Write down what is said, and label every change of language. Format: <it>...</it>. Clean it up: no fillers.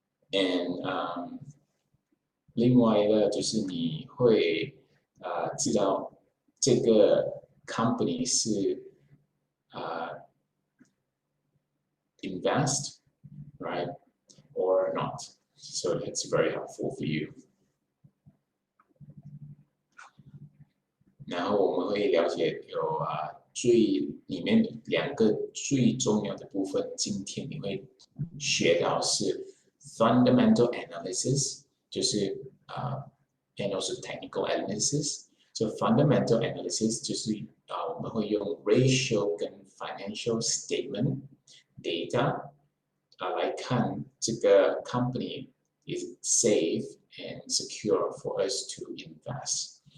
<zh>And 另外一个就是你会知道这个 company 是</zh> <en>invest, right, or not. So it's very helpful for you.</en> <zh>然后我们会了解有里面两个最重要的部分，今天你会学到是 fundamental analysis， 就是</zh> <en>and also technical analysis. So fundamental analysis</en> <zh>就是我们会用</zh> <en>ratio 跟 financial statement data</en> <zh>来看这个</zh> <en>company is safe and secure for us to invest.</en>